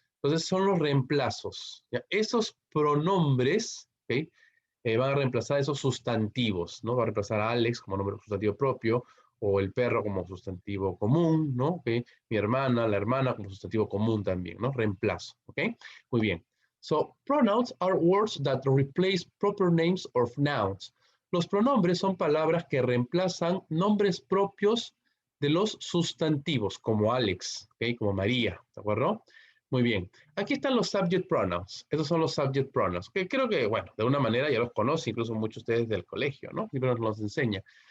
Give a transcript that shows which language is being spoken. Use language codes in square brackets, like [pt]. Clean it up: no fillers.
[es] Entonces son los reemplazos. ¿Ya? Esos pronombres, ¿ok?, van a reemplazar esos sustantivos, ¿no? Va a reemplazar a Alex como nombre sustantivo propio, o el perro como sustantivo común, ¿no? ¿Okay? Mi hermana, la hermana como sustantivo común también, ¿no? Reemplazo, ¿ok? Muy bien. [en] So, pronouns are words that replace proper names or nouns. [es] Los pronombres son palabras que reemplazan nombres propios de los sustantivos, como Alex, ¿ok? Como María, ¿de acuerdo? Muy bien. Aquí están los subject pronouns. Esos son los subject pronouns, que creo que, bueno, de una manera ya los conocen, incluso muchos de ustedes del colegio, ¿no? Siempre nos los enseña.